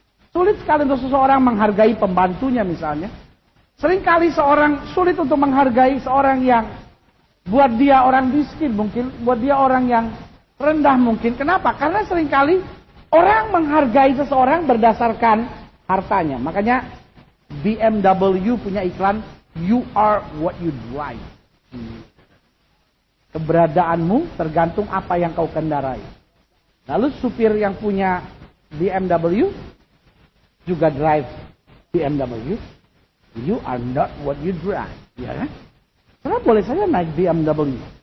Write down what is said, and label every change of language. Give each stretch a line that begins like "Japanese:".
Indonesian: Sulit sekali untuk seseorang menghargai pembantunya misalnya. Seringkali seorang sulit untuk menghargai seorang yang buat dia orang miskin mungkin, buat dia orang yang rendah mungkin. Kenapa? Karena seringkali orang menghargai seseorang berdasarkan hartanya. Makanya BMW punya iklan,
English: you are what you drive.
Indonesian: Keberadaanmu tergantung apa yang kau kendarai. Lalu supir yang punya BMW juga drive
English: BMW, you are not what you drive.
Indonesian: Ya kan? Saudara boleh saja naik BMW.